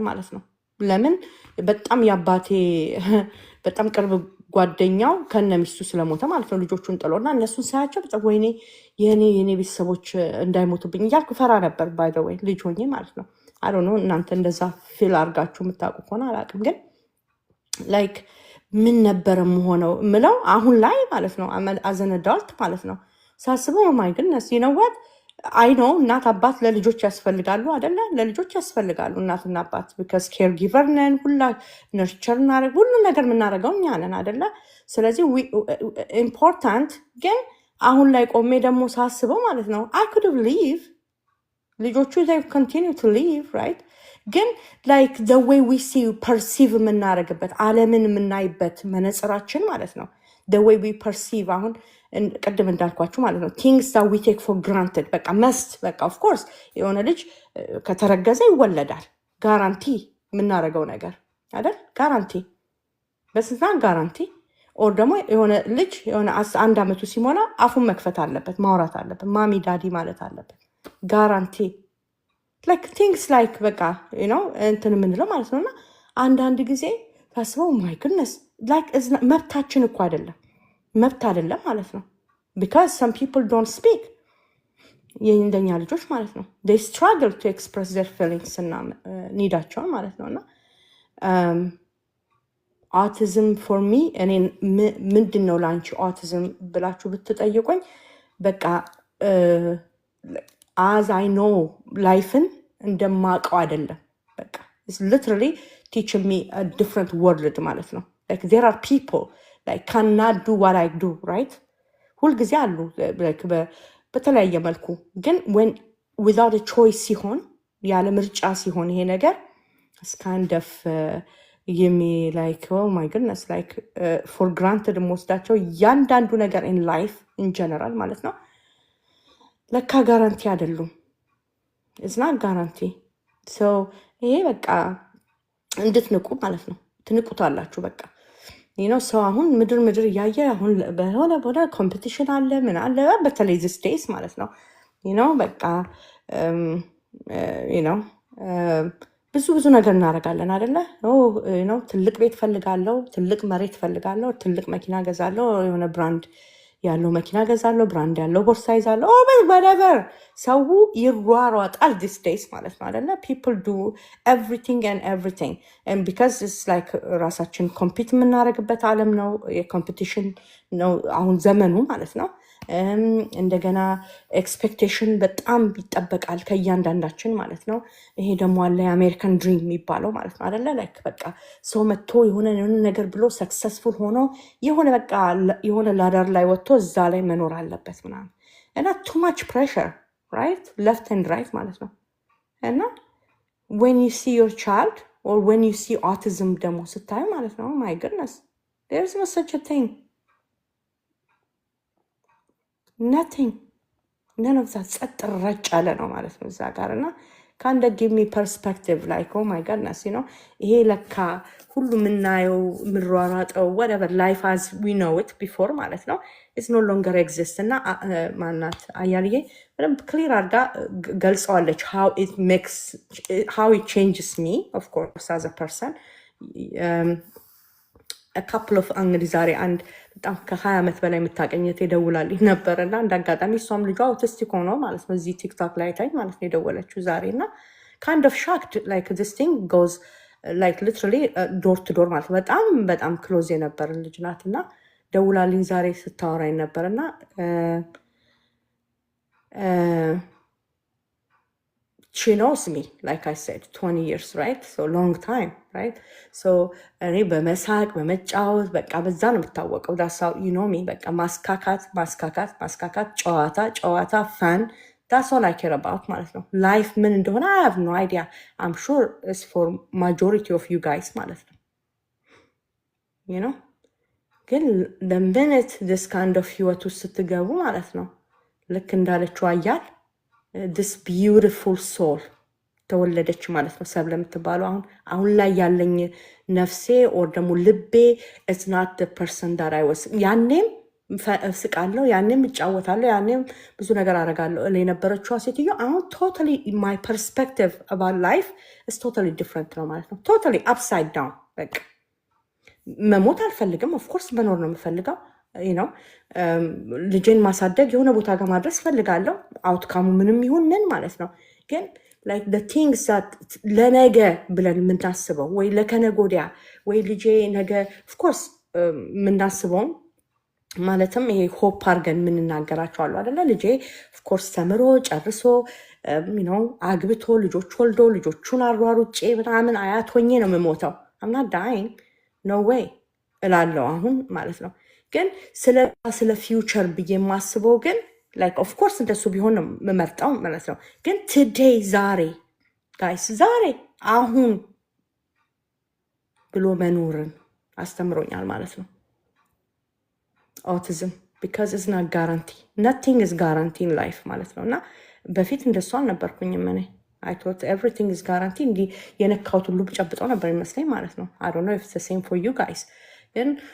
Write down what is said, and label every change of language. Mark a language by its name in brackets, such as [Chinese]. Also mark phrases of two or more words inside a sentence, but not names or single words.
[Amharic] ማለት ነው። ለምን በጣም የአባቴ በጣም ቅርብ ጓደኛው ከነሚስቱ ስለሞተ ማለት ነው ልጆቹን ጥሎና እነሱን ሳያቸው በጣም ወይኔ የኔ ቤተሰቦች እንዳይሞቱብኝ እያልኩ ፈራ ነበር። [English] by the way [Amharic] ልጅ ሆኜ ማለት ነው። [English] I don't know [Amharic] እናንተ እንደዛ ፊል አድርጋችሁ የምታውቁ ከሆነ አላውቅም። ግን ላይክ ምን ነበር የምሆነው ምለው አሁን ላይ ማለት ነው [English] as an adult [Amharic] ማለት ነው ሳስበው [English] my goodness [Amharic] ይነዋት አይ ነው እናት አባት ለልጆች ያስፈልጋሉ አይደለ? ለልጆች ያስፈልጋሉ እናትና አባት [English] because care giver [Amharic] ነን። ሁላ ነርቸር እናደርግ ሁሉ ነገር የምናደርገው እኛ ነን አይደለ? ስለዚህ ኢምፖርታንት። ግን አሁን ላይ ቆሜ ደግሞ ሳስበው ማለት ነው [English] I could live [Amharic] ልጆቹ [English] they continue to live right [Amharic] ግን [English] like the way we see perceive [Amharic] የምናደርግበት ዓለምን የምናይበት መነጽራችን ማለት ነው [English] the way we perceive [Amharic] አሁን ቅድም እንዳልኳችሁ ማለት ነው [English] things that we take for granted [Amharic] በቃ መስት በቃ [English] of course [Amharic] የሆነ ልጅ ከተረገዘ ይወለዳል ጋራንቲ የምናደርገው ነገር አይደል? ጋራንቲ በስንት [English] guarantee or [Amharic] ደግሞ የሆነ ልጅ የሆነ 1 ዓመቱ ሲሞላ አፉን መክፈት አለበት፣ ማውራት አለበት፣ ማሚ ዳዲ ማለት አለበት። [English] guarantee like things like [Amharic] በቃ እንትን የምንለው ማለት ነውና አንዳንድ ጊዜ ታስበው [English] my goodness like [Amharic] መብታችን እኮ መብት አይደለም ማለት ነው [English] because some people don't speak [Amharic] የእንደኛ ልጆች ማለት ነው [English] they struggle to express their feelings [Amharic] እና ኒዳቸውን ማለት ነውና [English] autism for me [Amharic] እኔ ምንድን ነው ላንቺ autism ብላችሁ ብትጠይቁኝ በቃ [English] as I know lifeን [Amharic] እንደማቀው አይደለም በቃ [English] it's literally teaching me a different world [Amharic] ማለት ነው [English] like there are people like cannot do what I do right [Amharic] ሁል ጊዜ አሉ [English] like [Amharic] በተለያየ መልኩ ግን [English] when without a choice [Amharic] ሲሆን ያለ ምርጫ ሲሆን ይሄ ነገር [English] it's kind of me like oh my goodness like for granted [Amharic] መወስዳቸው ያንዳንዱ ነገር [English] in life in general [Amharic] ማለት ነው ለካ ጋራንቲ አይደሉም [English] it's not guarantee so [Amharic] ይሄ በቃ እንድትንቁ ማለት ነው ትንቁታላችሁ በቃ ሰው አሁን ምድር እያየ አሁን በሆነ ቦታ ኮምፒቲሽን አለ ምን አለ በተለይ [English] these days [Amharic] ማለት ነው በቃ ብዙ ነገር እናደርጋለን አይደለ ትልቅ ቤት ፈልጋለሁ ትልቅ መሬት ፈልጋለሁ ትልቅ መኪና ገዛለሁ የሆነ ብራንድ ያለው መኪና ገዛለሁ ብራንድ ያለው ቦርሳ ይዛለሁ whatever ሰው ይሯሯጣል [English] these days [Amharic] ማለት ነው አይደለ [English] people do everything and because it's like [Amharic] ራሳችን ኮምፒት የምናደርግበት ዓለም ነው የኮምፒቲሽን ነው አሁን ዘመኑ ማለት ነው እንደገና ኤክስፔክቴሽን በጣም ይጠበቃል ከእያንዳንዳችን ማለት ነው ይሄ ደግሞ አለ የአሜሪካን ድሪም የሚባለው ማለት ነው አይደለ ላይክ በቃ ሰው መጥቶ የሆነ ነገር ብሎ ሰክሰስፉል ሆኖ የሆነ ላዳር ላይ ወጥቶ እዛ ላይ መኖር አለበት ምናምን እና [English] too much pressure right left and right [Amharic] ማለት ነው እና [English] when you see your child or when you see autism [Amharic] ደግሞ ስታይ ማለት ነው [English] my goodness there's no such a thing nothing none of that [Amharic] ጸጥ ረጭ ያለ ነው ማለት ነው እዛ ጋር እና [English] kind of give me perspective like oh my goodness [Amharic] ይሄ ለካ ሁሉ ምናየው ምሯሯጠው [English] whatever life as we know it before [Amharic] ማለት ነው [English] it's no longer exist [Amharic] እና ማናት አያልዬ በደንብ ክሊር አድርጋ ገልጸዋለች [English] how it changes me of course as a person a couple of [Amharic] እንግዲህ ዛሬ አንድ በጣም ከ20 ዓመት በላይ የምታቀኘት የደውላልኝ ነበር እና እንዳጋጣሚ እሷም ልጇ አውቲስቲክ ሆኖ ማለት ነው እዚህ ቲክቶክ ላይ ታይ ማለት ነው የደወለችው ዛሬ እና [English] kind of shocked like this thing goes like literally door to door [Amharic] ማለት በጣም ክሎዝ የነበር ልጅ ናት እና ደውላልኝ ዛሬ ስታወራኝ ነበር እና [English] she knows me like I said 20 years right so long time right so [Amharic] እኔ በመሳቅ በመጫወት በቃ በዛ ነው የምታወቀው [English] that's how you know me [Amharic] በቃ ማስካካት ጨዋታ [English] fun that's all I care about [Amharic] ማለት ነው [English] life [Amharic] ምን እንደሆነ [English] I have no idea I'm sure it's for majority of you guys [Amharic] ማለት ነው ግን [English] the minute this kind of [Amharic] ህይወት ውስጥ ስትገቡ ማለት ነው ልክ እንዳለችው አያል [English] this beautiful soul [Amharic] ተወለደች ማለት ነው ሰብለ የምትባለው አሁን ላይ ያለኝ ነፍሴ or ደግሞ ልቤ [English] it's not the person that I was [Amharic] ያኔም ስቃለሁ ያኔም እጫወታለሁ ያኔም ብዙ ነገር አደርጋለሁ ለነበረችው ሴትዮ አሁን [English] totally my perspective about life is totally different [Amharic] ነው ማለት ነው [English] totally upside down [Amharic] በቃ መሞት አልፈልግም [English] of course [Amharic] መኖር ነው የምፈልገው ልጄን ማሳደግ የሆነ ቦታ ጋር ማድረስ ፈልጋለሁ አውትካሙ ምንም ይሁን ምን ማለት ነው ግን [English] like the things that [Amharic] ለነገ ብለን የምናስበው ወይ ለከነጎዲያ ወይ ልጄ ነገ [English] of course [Amharic] የምናስበው ማለትም ይሄ ሆፕ አድርገን የምንናገራቸው አሉ አይደለ ልጄ [English] of course [Amharic] ተምሮ ጨርሶ አግብቶ ልጆች ወልዶ ልጆቹን አሯሩጬ ምናምን አያት ሆኜ ነው የምሞተው [English] I'm not dying no way [Amharic] እላለሁ አሁን ማለት ነው ግን ስለ ፊውቸር ብዬ የማስበው ግን [English] like of course [Amharic] እንደሱ ቢሆን ነው የምመርጠው ማለት ነው ግን today ዛሬ guys ዛሬ አሁን ብሎ መኖርን አስተምሮኛል ማለት ነው autism [English] because it's not guarantee nothing is guarantee in life [Amharic] ማለት ነው እና በፊት እንደሱ አልነበርኩኝም እኔ [English] I thought everything is guarantee [Amharic] እንዲ የነካውት ሁሉ ጨብጠው ነበር ይመስለኝ ማለት ነው [English] I don't know if it's the same for you guys [Amharic] ግን